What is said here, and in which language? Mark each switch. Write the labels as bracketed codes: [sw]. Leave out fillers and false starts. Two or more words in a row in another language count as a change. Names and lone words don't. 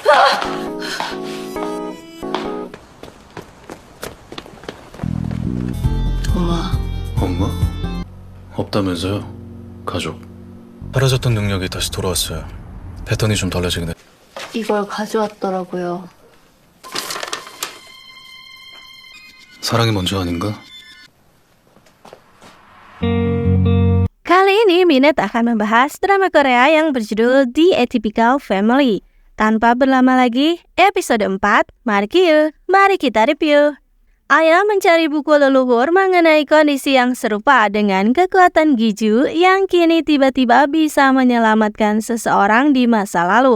[ko] 엄마. 엄마? 없다면서요? 가족. 사라졌던 능력이 다시 돌아왔어요. 패턴이 좀 달라지긴 해. 이걸 가져왔더라고요. 사랑이 먼저 아닌가? [id] Kali ini Minet akan membahas drama Korea yang berjudul The Atypical Family. Tanpa berlama lagi, episode 4, mari kita review. Ayah mencari buku leluhur mengenai kondisi yang serupa dengan kekuatan Giju yang kini tiba-tiba bisa menyelamatkan seseorang di masa lalu.